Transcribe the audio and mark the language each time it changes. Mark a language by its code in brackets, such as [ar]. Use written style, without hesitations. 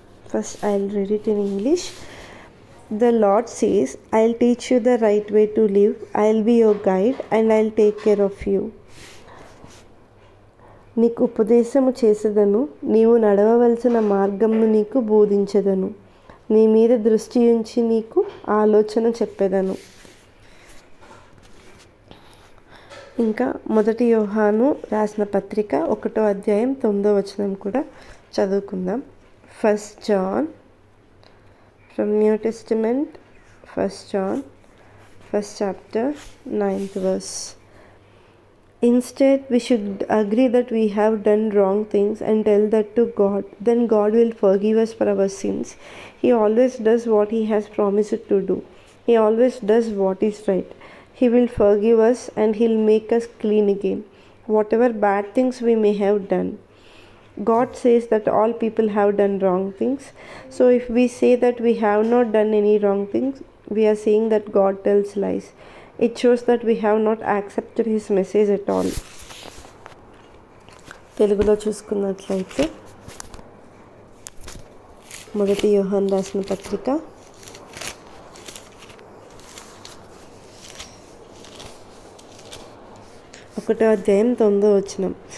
[en] First I'll read it in English. The Lord says, I'll teach you the right way to live. I'll be your guide and I'll take care of you. [te] నీకు ఉపదేశము చేసేదను, నీవు నడవవలసిన మార్గమును నీకు బోధించెదను, నీ మీద దృష్టి ఉంచి నీకు ఆలోచన చెప్పెదను. ఇంకా మొదటి యోహాను రాసిన పత్రిక 1వ అధ్యాయం 9వ వచనం కూడా చదువుకుందాం. [en] 1 John from New Testament, 1 John 1st chapter 9th verse. Instead, we should agree that we have done wrong things and tell that to God. Then God will forgive us for our sins. He always does what He has promised to do. He always does what is right. He will forgive us and He'll make us clean again, whatever bad things we may have done. God says that all people have done wrong things. So if we say that we have not done any wrong things, we are saying that God tells lies. It shows that we have not accepted His message at all. [te] తెలుగులో చూసుకున్నట్లయితే మొదటి యోహాను రాసిన పత్రిక 1వ అధ్యాయం 9వ వచనం.